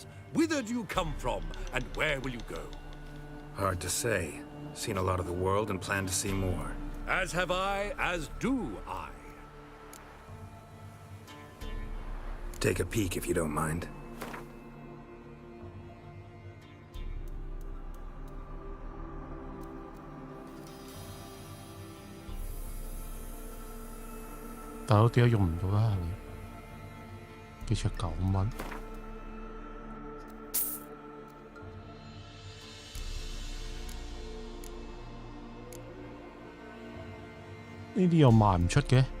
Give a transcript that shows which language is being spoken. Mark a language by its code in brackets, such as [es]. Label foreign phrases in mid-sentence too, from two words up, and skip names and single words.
[en] Whither do you come from, and where will you go? Hard to say. Seen a lot of the world and plan to see more. As have I, as do I. Take a peek if you don't mind. [yue] 但我點解用唔到啦？幾尺9蚊？呢啲又賣唔出嘅。